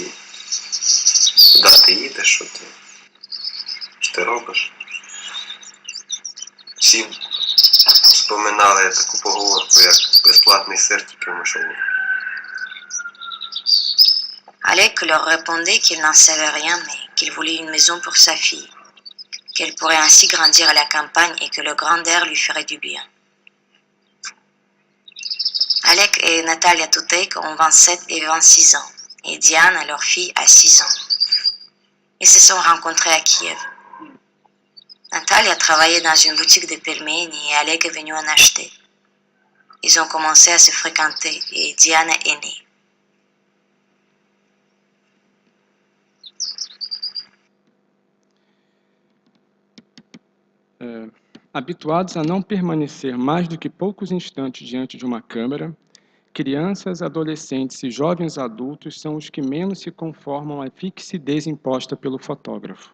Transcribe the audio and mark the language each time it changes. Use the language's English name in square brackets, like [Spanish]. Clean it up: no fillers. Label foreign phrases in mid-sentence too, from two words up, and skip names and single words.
[Ukrainian] Куди ти їдеш, що ти робиш? Всі вспоминали таку поговорку, як безплатний сир тільки в машині. [French] Alec leur répondait qu'il n'en savait rien, mais qu'il voulait une maison pour sa fille, qu'elle pourrait ainsi grandir à la campagne et que le grand air lui ferait du bien. Alec et Natalia Tutek ont 27 et 26 ans, et Diana, leur fille, a 6 ans. Ils se sont rencontrés à Kiev. Natalia travaillait dans une boutique de pelmeni et Alec est venu en acheter. Ils ont commencé à se fréquenter et Diana est née. [Portuguese] Habituados a não permanecer mais do que poucos instantes diante de uma câmera, crianças, adolescentes e jovens adultos são os que menos se conformam à fixidez imposta pelo fotógrafo.